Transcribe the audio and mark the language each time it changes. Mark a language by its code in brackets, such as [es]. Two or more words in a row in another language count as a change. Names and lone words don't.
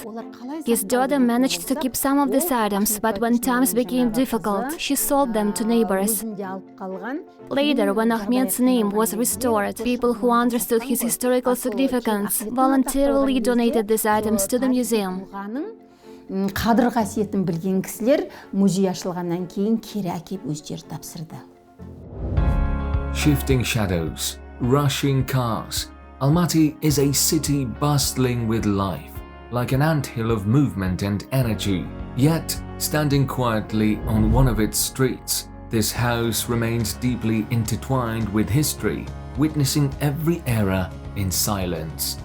[en] His daughter managed to keep some of these items, but when times became difficult, she sold them to neighbors. Later, when Akhmet's name was restored, people who understood his historical significance voluntarily donated these items to the museum. [kk] Қадір қасиетін білген кісілер музей ашылғаннан кейін кері әкеп өздері тапсырды. [en] Shifting shadows, rushing cars. Almaty is a city bustling with life, like an anthill of movement and energy. Yet, standing quietly on one of its streets, this house remains deeply intertwined with history, witnessing every era in silence.